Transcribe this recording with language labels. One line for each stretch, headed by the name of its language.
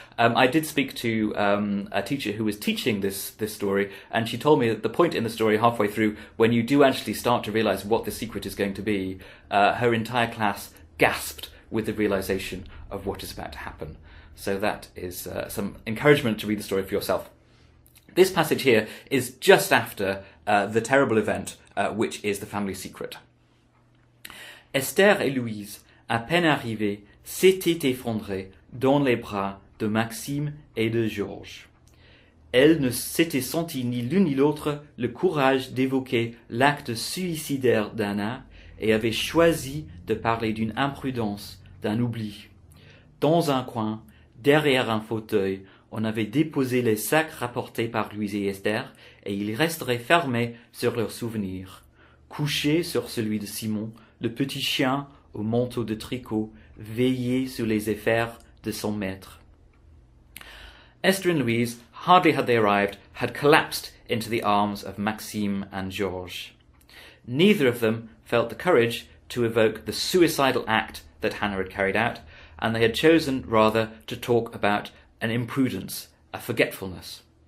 English: I did speak to a teacher who was teaching this story, and she told me that the point in the story halfway through, when you do actually start to realise what the secret is going to be, her entire class gasped with the realisation of what is about to happen. So that is some encouragement to read the story for yourself. This passage here is just after the terrible event, which is the family secret.
French: Esther et Louise, à peine arrivées, s'étaient effondrées dans les bras de Maxime et de Georges. Elles ne s'étaient senties ni l'une ni l'autre le courage d'évoquer l'acte suicidaire d'Anna et avaient choisi de parler d'une imprudence, d'un oubli. Dans un coin, derrière un fauteuil, on avait déposé les sacs rapportés par Louise et Esther, et ils resteraient fermés sur leurs souvenirs. Couché sur celui de Simon, le petit chien au manteau de tricot veillait sur les affaires de son maître.
English: Esther and Louise, hardly had they arrived, had collapsed into the arms of Maxime and Georges. Neither of them felt the courage to evoke the suicidal act that Hannah had carried out, and they had chosen rather to talk about an imprudence, a forgetfulness.